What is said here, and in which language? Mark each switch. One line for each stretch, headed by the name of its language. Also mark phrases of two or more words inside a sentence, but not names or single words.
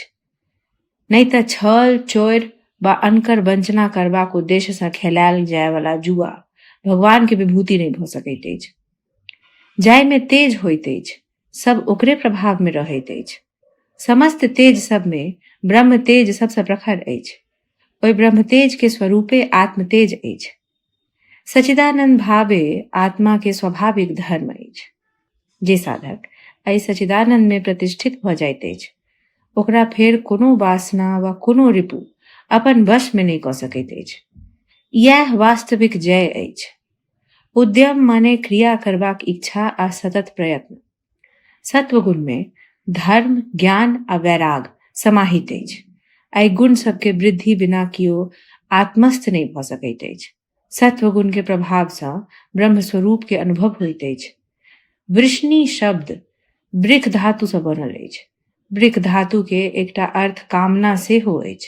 Maithili: नहीं तऽ छल चोर वा अनकर वंचना करबाक उद्देश्य से खेलायल जाय वाला जुआ भगवान के विभूति नहीं भऽ सकैत अछि। जाय में तेज होइत अछि सब ओकरे प्रभाव में रहैत अछि। समस्त तेज सब में ब्रह्म तेज सबसे प्रखर अछि। ओहि ब्रह्म तेज के स्वरूपे आत्म तेज अछि। सच्चिदानंद भावे आत्मा के स्वाभाविक धर्म अछि। जे साधक एहि सच्चिदानंद में प्रतिष्ठित भऽ जाइत अछि ओकरा फेर कोनो वासना वा कोनो रिपु अपन वश में नहीं कऽ सकैत अछि। यह वास्तविक जय अछि। उद्यम माने क्रिया करबाक इच्छा आ सतत प्रयत्न। सत्वगुण में धर्म, ज्ञान आ वैराग समाहित अछि। एहि गुण सबके वृद्धि बिना कियो आत्मस्थ नहीं भऽ सकैत अछि। सत्वगुण के प्रभाव सँ ब्रह्म स्वरूप के अनुभव होइत अछि। वृष्णि शब्द वृक धातु सँ बनल अछि। वृक धातु के एकटा अर्थ कामना सेहो अछि।